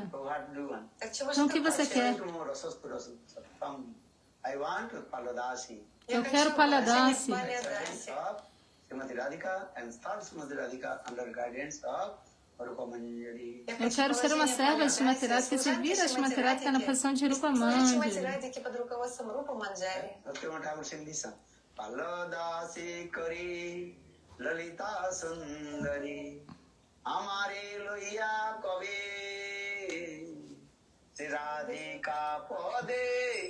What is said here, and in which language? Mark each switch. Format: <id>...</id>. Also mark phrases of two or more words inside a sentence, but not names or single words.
<pt>Então o que você quer? Eu quero Paladasi. Eu quero ser uma serva de Srimati Radhika e servir a Srimati Radhika na posição de Rupa Manjari.</pt> <bn>পালদাসী করি ললিতা সুন্দরী আমারে লয়া কবি রাধিকা পদে</bn>